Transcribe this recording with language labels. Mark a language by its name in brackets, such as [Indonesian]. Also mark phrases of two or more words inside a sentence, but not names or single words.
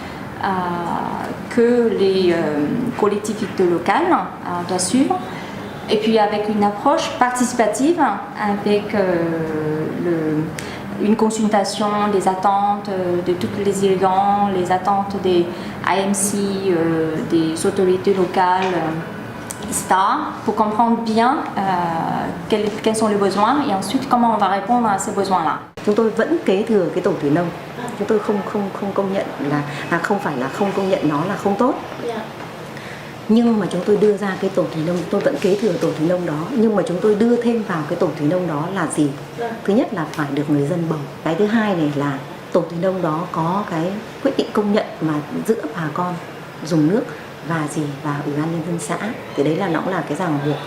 [French] que les collectivités locales doivent suivre, et puis avec une approche participative, avec une consultation des attentes de tous les irrigants, les attentes des AMC, des autorités locales, etc., pour comprendre bien quels sont les besoins et ensuite comment on va répondre à ces besoins-là. [Vietnamese] Chúng tôi vẫn kế thừa cái tổ thủy nông, chúng tôi không công nhận là không phải là không công nhận nó là không tốt, nhưng mà chúng tôi đưa ra cái tổ thủy nông, tôi vẫn kế thừa tổ thủy nông đó, nhưng mà chúng tôi đưa thêm vào cái tổ thủy nông đó là gì? Thứ nhất là phải được người dân bầu. Cái thứ hai này là tổ thủy nông đó có cái quyết định công nhận mà giữa bà con dùng nước và ủy ban nhân dân xã, thì đấy là nó cũng là cái ràng buộc.